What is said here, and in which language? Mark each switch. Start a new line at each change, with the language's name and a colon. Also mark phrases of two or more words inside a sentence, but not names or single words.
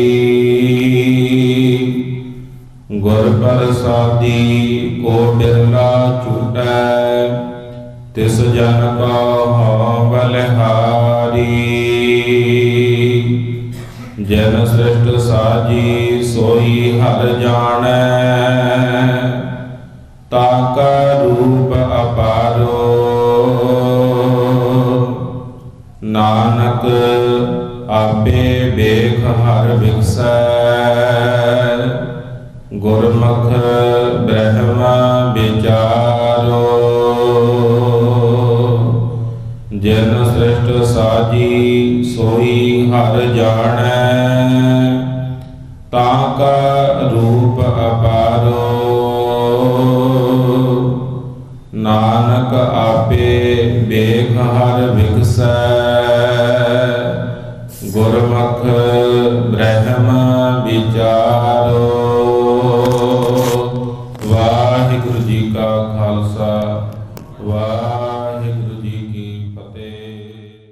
Hindi: गुर प्रसादी को बिरला छूटै तिस जन को हौं बलिहारी। जिन सृष्ट साजी सोई हर जानै ताका रूप अपारो। नानक आपे बेख हर बिखसै गुरमुख ब्रह्म विचारो। जिन सृष्ट साजी सोई हर जानै ताका रूप अपारो। नानक आपे वेख हर विगसै गुरमुख ब्रह्म विचारो।
Punjabi: ਵਾਹਿਗੁਰੂ ਜੀ ਕਾ ਖਾਲਸਾ ਵਾਹਿਗੁਰੂ ਜੀ ਕੀ ਫਤਿਹ।